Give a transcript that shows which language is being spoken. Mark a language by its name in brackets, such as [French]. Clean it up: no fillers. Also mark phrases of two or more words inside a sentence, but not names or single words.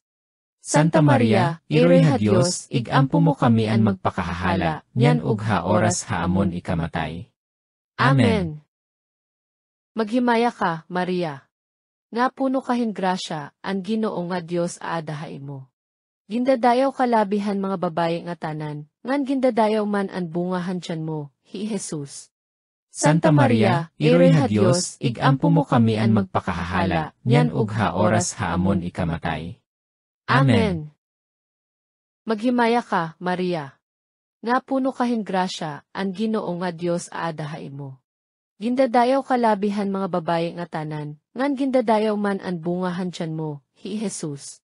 [Waray] Santa Maria, iroy ha Dios, igampo mo kami an magpakahala, nyan ug ha oras ha amon ikamatay. Amen. Maghimaya ka, Maria. Nga puno kahin grasya, ang Ginoo nga Dios aada ha imo. Gindadayaw kalabihan mga babae nga tanan, ngan gindadayaw man an bungahan tiyan mo, hi Jesus. Santa Maria, ireha Dios, igampo mo kami an magpakahahala, nyan ug ha oras haamon ikamatay. Amen. Maghimaya ka, Maria. Nga puno kahin grasya, ang Ginoo nga Dios aadahay mo. Gindadayaw kalabihan mga babaye nga tanan, ngan gindadayaw man ang bungahan tiyan mo, hi Jesus.